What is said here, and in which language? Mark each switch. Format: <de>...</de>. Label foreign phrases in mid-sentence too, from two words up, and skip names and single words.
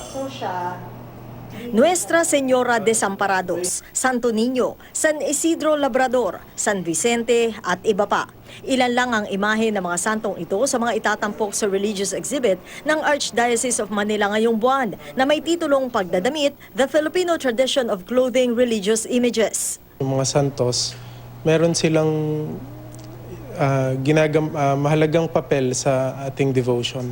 <tl>Nuestra Señora Desamparados, Santo Niño, San Isidro Labrador, San Vicente at iba pa. Ilan lang ang imahe ng mga santong ito sa mga itatampok sa</tl> <en>religious exhibit</en> <tl>ng Archdiocese of Manila ngayong buwan na may titulong Pagdadamit, The Filipino Tradition of Clothing Religious Images. Yung mga santos, meron silang mahalagang papel sa ating devotion.</tl>